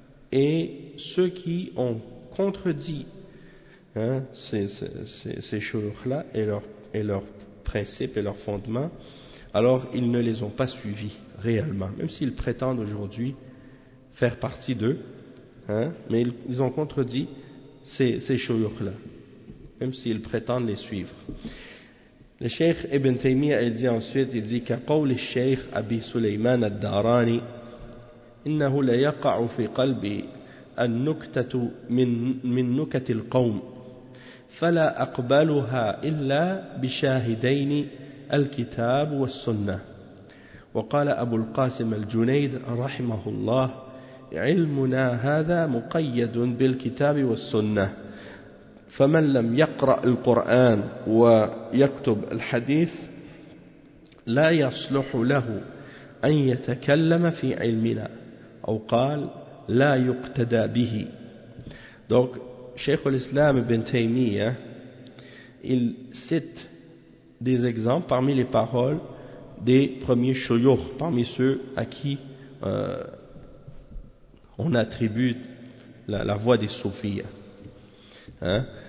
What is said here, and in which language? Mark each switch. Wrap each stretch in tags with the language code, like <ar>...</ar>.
<fr>et ceux qui ont contredit hein, ces shuyukhs-là et leur principes et leurs fondements, alors ils ne les ont pas suivis réellement, même s'ils prétendent aujourd'hui faire partie d'eux, hein, mais ils ont contredit ces shuyukhs-là, même s'ils prétendent les suivre. Le Cheikh Ibn Taymiyyah il dit</fr> <ar>ensuite, il dit كقول الشيخ أبي سليمان الداراني إنه لا يقع في قلبي النكتة من نكت القوم فلا أقبلها إلا بشاهدين الكتاب والسنة. وقال أبو القاسم الجنيد رحمه الله علمنا هذا مقيد بالكتاب والسنة. فمن لم يقرأ القرآن ويكتب الحديث لا يصلح له أن يتكلم في علمنا أو قال لا يقتدى به.</ar> <fr>Donc Cheikh al-Islam Ibn Taymiyyah il cite des exemples parmi les paroles des premiers shuyukhs, parmi ceux à qui on attribue la voix des soufis. Hein?</fr>